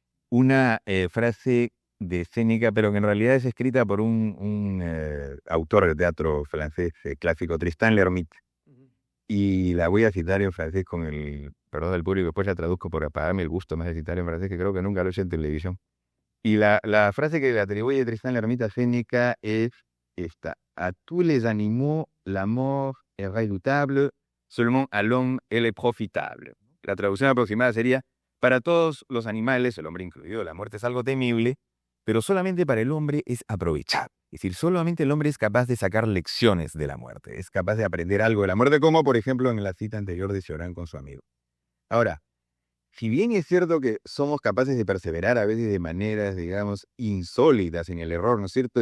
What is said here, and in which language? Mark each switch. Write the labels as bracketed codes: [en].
[es] Una frase de Séneca, pero que en realidad es escrita por un autor de teatro francés clásico, Tristan L'Hermite. Y la voy a citar en francés con el perdón del público, después la traduzco por apagarme el gusto más de citar en francés, que creo que nunca lo he hecho en televisión. Y la frase que le atribuye Tristan L'Hermite a Séneca es esta: [fr] A tous les animaux, la mort est redoutable, seulement à l'homme elle est profitable. [es] La traducción aproximada sería: para todos los animales, el hombre incluido, la muerte es algo temible, pero solamente para el hombre es aprovechable. Es decir, solamente el hombre es capaz de sacar lecciones de la muerte, es capaz de aprender algo de la muerte, como por ejemplo en la cita anterior de Cioran con su amigo. Ahora, si bien es cierto que somos capaces de perseverar a veces de maneras, digamos, insólitas en el error, ¿no es cierto?